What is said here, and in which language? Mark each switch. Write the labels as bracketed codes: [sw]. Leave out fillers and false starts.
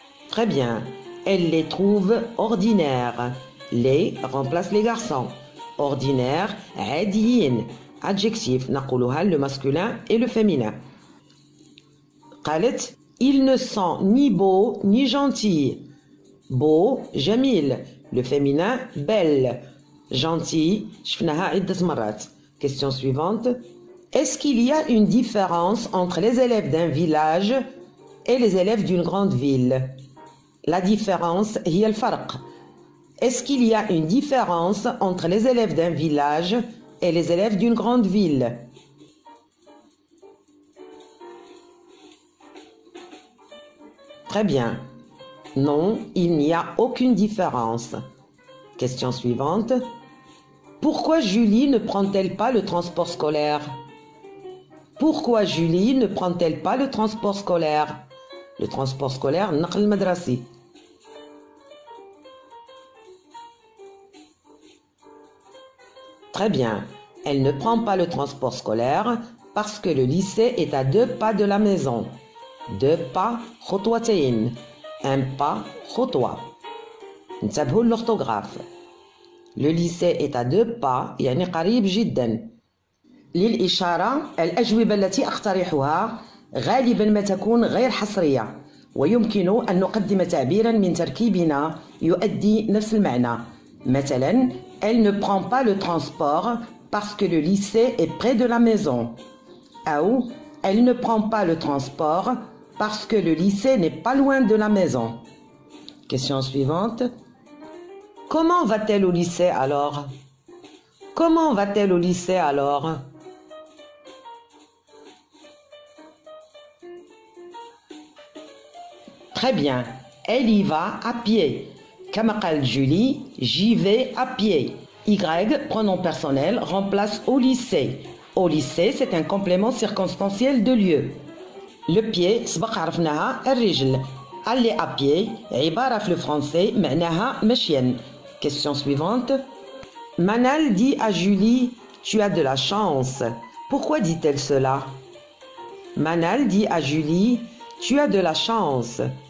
[fr] Très bien. Elle les trouve ordinaires. Les remplace les garçons. Ordinaire, [ar] عاديين. [fr] Adjectif, [ar] نقولها [fr] le masculin et le féminin. [ar] قالت, [fr] ils ne sont ni beaux ni gentils. Beau, [ar] جميل. [fr] Le féminin, belle. Gentil, [ar] شفناها عدة مرات. [fr] Question suivante. Est-ce qu'il y a une différence entre les élèves d'un village et les élèves d'une grande ville? La différence, [ar] هي الفرق. [fr] Est-ce qu'il y a une différence entre les élèves d'un village et les élèves d'une grande ville? Très bien. Non, il n'y a aucune différence. Question suivante. Pourquoi Julie ne prend-elle pas le transport scolaire? Pourquoi Julie ne prend-elle pas le transport scolaire? Le transport scolaire, [ar] النقل المدرسي. [fr] Très bien. Elle ne prend pas le transport scolaire parce que le lycée est à 2 pas de la maison. 2 pas, [ar] خطوتين. [fr] Un pas, [ar] خطوة. انتبهوا [fr] l'orthographe. Le lycée est à 2 pas, [ar] يعني قريب جدا. للإشارة الأجوبة التي أقترحها غالبا ما تكون غير حصرية ويمكن أن نقدم تعبيرا من تركيبنا يؤدي نفس المعنى. مثلا, [fr] elle ne prend pas le transport parce que le lycée est près de la maison. Ou, elle ne prend pas le transport parce que le lycée n'est pas loin de la maison. Question suivante. Comment va-t-elle au lycée alors? Comment va-t-elle au lycée alors? Très bien. Elle y va à pied. Comme [ar] قالت [fr] Julie, j'y vais à pied. Y, pronom personnel, remplace au lycée. Au lycée, c'est un complément circonstanciel de lieu. Le pied, [ar] سبق عرفناها الرجل. [fr] Aller à pied, [ar] عبارة في [fr] le français, [ar] معناها مشيا. [fr] Question suivante. Manal dit à Julie, tu as de la chance. Pourquoi dit-elle cela? Manal dit à Julie, tu as de la chance.